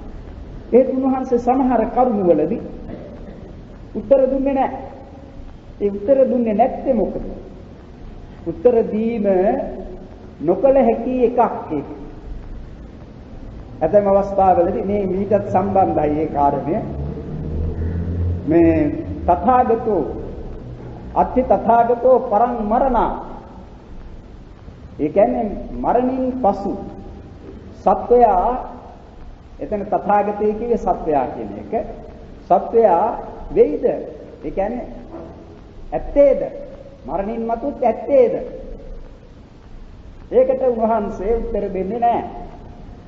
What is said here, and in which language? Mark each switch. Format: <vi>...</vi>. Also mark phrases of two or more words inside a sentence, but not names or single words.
<si>ඒ උන්වහන්සේ සමහර කරුණවලදී උත්තර දුන්නේ නැහැ. ඒ උත්තර දුන්නේ නැත්තේ මොකද? උත්තර දීම නොකල හැකි එකක් ඒක. ඇතැම් අවස්ථාවලදී මේ මීටත් සම්බන්ධයි ඒ කාරණය.</si> <pi>මේ තථාගතෝ පරං මරණා.</pi> <si>ඒ කියන්නේ මරණින් පසු සත්වයා එතන තථාගතය කියේ සත්වයා කියන එක. සත්වයා වෙයිද? ඒ කියන්නේ ඇත්තේද? මරණින් මතුත් ඇත්තේද? ඒකට උන්වහන්සේ උත්තර දෙන්නේ නැහැ.</si>